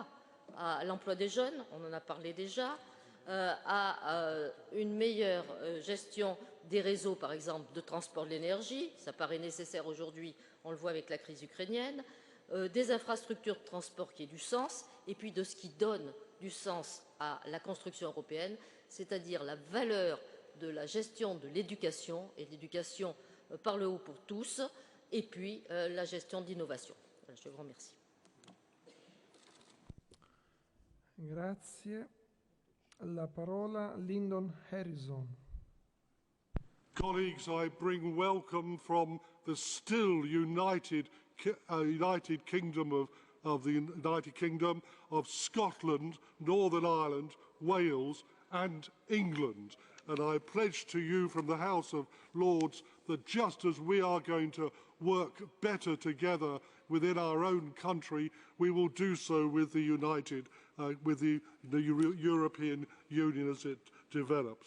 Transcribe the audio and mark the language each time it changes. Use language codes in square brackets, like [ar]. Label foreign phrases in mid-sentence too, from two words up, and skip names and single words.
[fr] À l'emploi des jeunes, on en a parlé déjà, à une meilleure gestion des réseaux, par exemple, de transport de l'énergie, ça paraît nécessaire aujourd'hui, on le voit avec la crise ukrainienne, des infrastructures de transport qui aient du sens, et puis de ce qui donne du sens à la construction européenne, c'est-à-dire la valeur de la gestion de l'éducation, et l'éducation par le haut pour tous, et puis la gestion d'innovation. Voilà, je vous remercie. [it] Grazie. La parola Lyndon Harrison. [en] Colleagues, I bring welcome from the still United Kingdom of the United Kingdom of Scotland, Northern Ireland, Wales and England. And I pledge to you from the House of Lords that just as we are going to work better together within our own country, we will do so with the European Union as it develops.